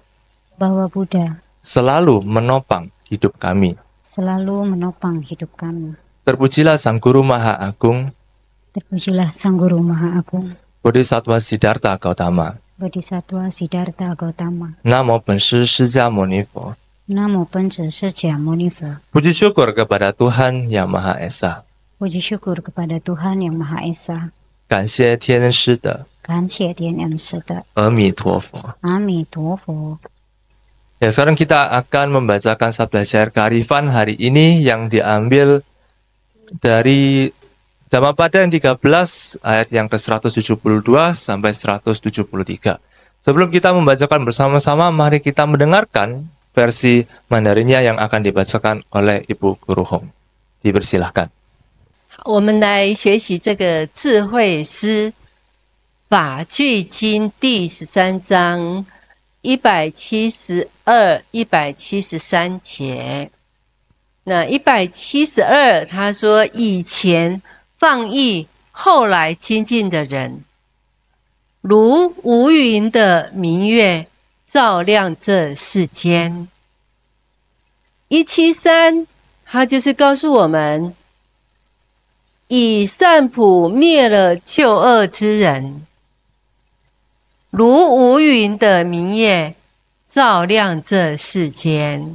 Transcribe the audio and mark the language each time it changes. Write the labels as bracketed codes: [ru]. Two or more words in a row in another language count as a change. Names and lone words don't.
[id] bahwa Buddha selalu menopang hidup kami. selalu menopang hidup kami. Terpujilah Sang Guru Maha Agung, Terpujilah Sang Guru Maha Agung, Bodhisattva Siddhartha Gautama. Bodhisattva Siddhartha Gautama. [zh] 南无本师释迦牟尼佛. 南无本师释迦牟尼佛. [id] Puji syukur kepada Tuhan Yang Maha Esa. Puji syukur kepada Tuhan Yang Maha Esa. [zh] 感谢天恩师的感谢天恩师的阿弥陀佛。阿弥陀佛。 [id] Ya, sekarang kita akan membacakan sabda syair kearifan hari ini yang diambil dari Dhammapada yang 13 ayat yang ke-172 sampai 173. Sebelum kita membacakan bersama-sama, mari kita mendengarkan versi Mandarinnya yang akan dibacakan oleh Ibu Guru Hong. Dipersilahkan. [zh] 我们来学习这个智慧诗法句经第13章172、173节。那172他说，以前放逸，后来亲近的人，如无云的明月，照亮这世间。173他就是告诉我们，以善普灭了旧恶之人，如无云的明月，照亮这世间。